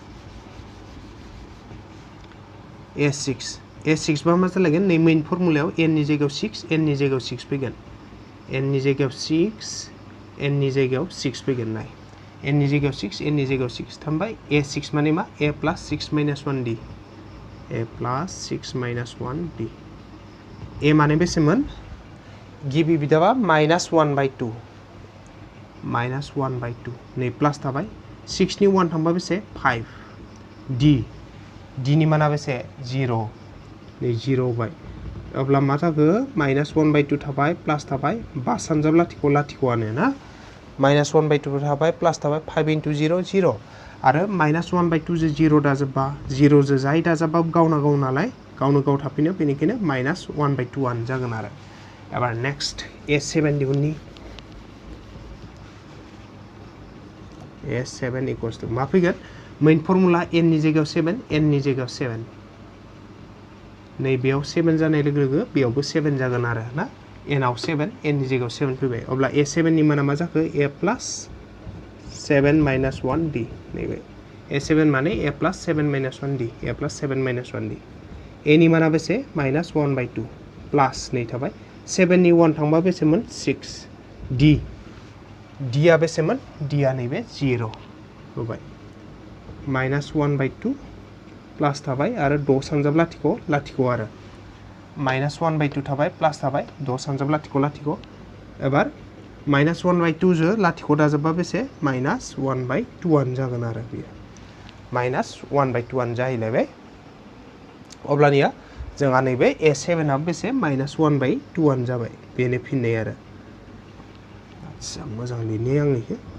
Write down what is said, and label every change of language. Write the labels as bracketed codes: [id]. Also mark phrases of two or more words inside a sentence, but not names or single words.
[brx] a6 बा मा जालायगोन नै मेन फर्मुलायाव n नि जायगायाव 6 n नि जायगायाव 6 फैगोन n नि जायगायाव 6 n नि जायगायाव 6 फैगोन नाय n नि जायगायाव 6 n नि जायगायाव 6 थांबाय a6 माने मा a प्लस 6 माइनस 1 d a प्लस 6 माइनस 1 d a माने बेसेमोन गिबि बिदाबा माइनस 1/2 नै प्लास थाबाय 6 नि 1 थांबा बेसे 5 d नि माना बेसे 0 नै 0 बाय अब्ला मा जागो माइनस 1/2 थाबाय प्लास थाबाय 5 सानजाब लाथिख'आनो ना माइनस 1/2 थाबाय प्लास थाबाय 5 × 0 0 आरो माइनस 1/2 जो 0 दाजाबबा 0 जो जाय दाजाबबा गावनो गाव नालाय गावनो गाव थाफिनो बेनिखायनो माइनस 1/2 आनो जागोन आरो एबार नेक्स्ट a7 दिहुननि a7 [en] equals to [brx] मा फैगोन [en] main formula [brx] n नि जायगायाव 7 n नि जायगायाव 7 नै बेयाव 7 जानाय लोगो लोगो बेयावबो 7 जागोन आरो ना n आव 7 n नि जायगायाव 7 फैबाय अब्ला a7 नि माना मा जाखो a प्लस 7 माइनस 1 d नैबे a7 माने a प्लस 7 माइनस 1 d a प्लस 7 माइनस 1 d a नि माना बेसे माइनस 1/2 प्लस नै थाबाय 7 नि 1 थांबा बेसेमोन 6 d आ बेसेमोन d आ नैबे 0 होबाय माइनस 1/2 प्लस थाबाय आरो 6 सानजाब लाथिख' आरो माइनस 1/2 थाबाय प्लस थाबाय 6 सानजाब लाथिख' एबार माइनस 1/2 जो लाथिख' दाजाबबा बेसे माइनस 1/2 आनो जागोन आरो बेयो माइनस 1/2 आनो जाहैलायबाय अब्लानिया जोंहा नैबे a7 आ बेसे माइनस 1/2 आनो जाबाय बेनो फिननाय आरो आच्छा मोजां लिरनि आंनिखौ